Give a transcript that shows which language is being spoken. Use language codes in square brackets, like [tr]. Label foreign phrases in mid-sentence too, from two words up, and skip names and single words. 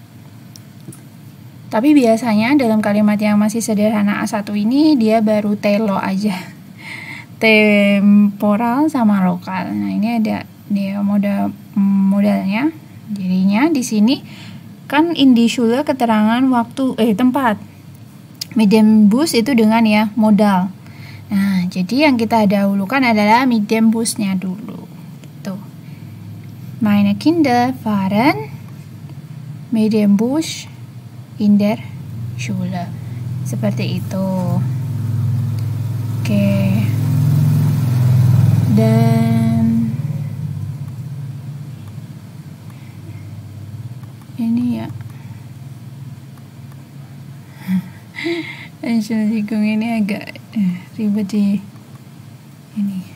[id] Tapi biasanya dalam kalimat yang masih sederhana A1 ini dia baru telo aja. Temporal sama lokal. Nah, ini ada dia modalnya. Jadinya di sini kan [de] in die Schule [id] keterangan waktu tempat. [de] Mit dem Bus [id] itu dengan ya modal. Nah, jadi yang kita dahulukan adalah [de] mit dem Busnya [id] dulu. Gitu. [de] Meine Kinder fahren mit dem Bus in der Schule. [id] Seperti itu. Oke. Dan ini ya. Entschuldigung, ini agak ribet di ini.